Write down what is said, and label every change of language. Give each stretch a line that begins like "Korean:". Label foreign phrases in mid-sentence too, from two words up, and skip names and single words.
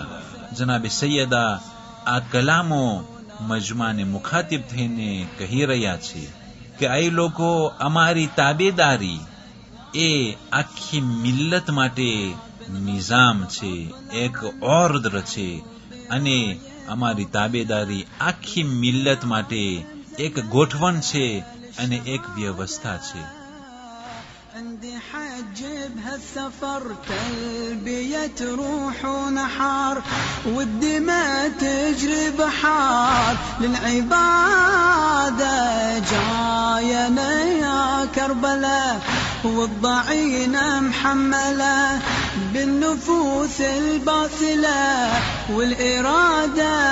Gujarati: જનાબે સૈયદા આ કલામો મજમાને મુખાતિબ થઈને કહી રહ્યા છે કે આ લોકો અમારી તાબેદારી એ આખી મિલ્લત માટે નિઝામ છે, એક ઓર્ડર છે, અને અમારી તાબેદારી આખી મિલ્લત માટે એક ગોઠવણ છે અને એક વ્યવસ્થા છે.
Arabic: عندي حج بهالسفر تلبية روح ونحار والدماء تجري بحار للعبادة جاينا يا كربلاء والضعينة محملة بالنفوس الباطلة والإرادة